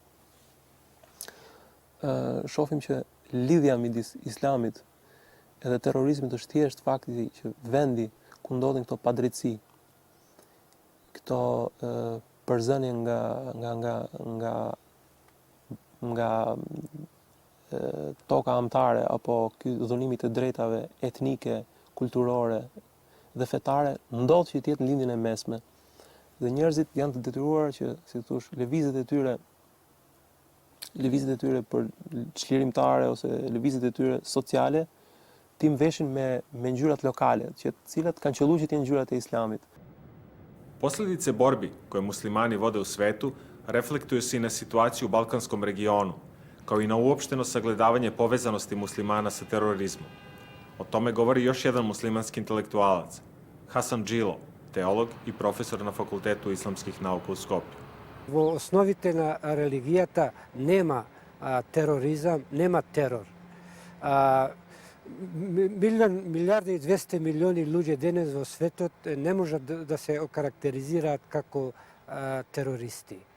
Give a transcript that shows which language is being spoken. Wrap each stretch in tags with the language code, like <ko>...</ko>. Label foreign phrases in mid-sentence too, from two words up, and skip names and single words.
<sq>Shohim që lidhja midis islamit edhe terrorizmit është thjesht fakti që vendi ku ndodhin këto padrejtësi, këto përzënje nga toka amtare apo ky dhunimi të drejtave etnike, kulturore dhe fetare ndodh që të jetë në lindjen e mesme. Dhe njerëzit janë të detyruar që, si thosh, lëvizjet e tyre për çlirimtare ose lëvizjet e tyre sociale tim veshin me ngjyrat lokale, që të cilat kanë qelluar që të jenë ngjyrat e islamit.</sq> <sr>Posledice borbi koje muslimani vode u svetu reflektuju se i na situaciju u Balkanskom regionu, kao i na uopšteno sagledavanje povezanosti muslimana sa terorizmom. O tome govori još jedan muslimanski intelektualac, Hasan Džilo, teolog i profesor na Fakultetu islamskih nauka u Skopju.</sr> <mk>Во основите на религијата нема тероризам, нема терор. Милиарди и 200 милиони луѓе денес во светот не можат да се окарактеризираат како терористи.</mk>